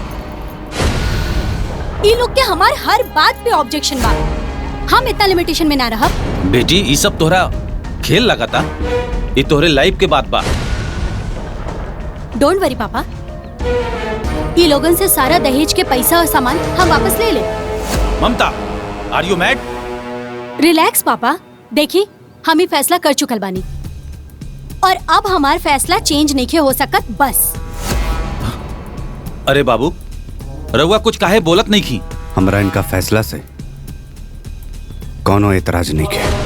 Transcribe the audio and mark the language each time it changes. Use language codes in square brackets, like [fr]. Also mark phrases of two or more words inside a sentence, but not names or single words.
[bho] ई लोग के हमार हर बात पे ऑब्जेक्शन बा, हम इतना लिमिटेशन में ना रह। बेटी, ये सब तोहरा खेल लगाता, ये तोहरे लाइफ के बात बा। [en] don't worry [bho] पापा, ई लोगन से सारा दहेज के पैसा और सामान हम वापस ले ले। ममता, [en] Are you mad? [bho] रिलैक्स पापा, देखी हम ही फैसला कर चुकल बानी और अब हमार फैसला चेंज नहीं हो सकत, बस। अरे बाबू, रउआ कुछ काहे बोलत नहीं की? हमरा इनका फैसला से कौनो एतराज नहीं है।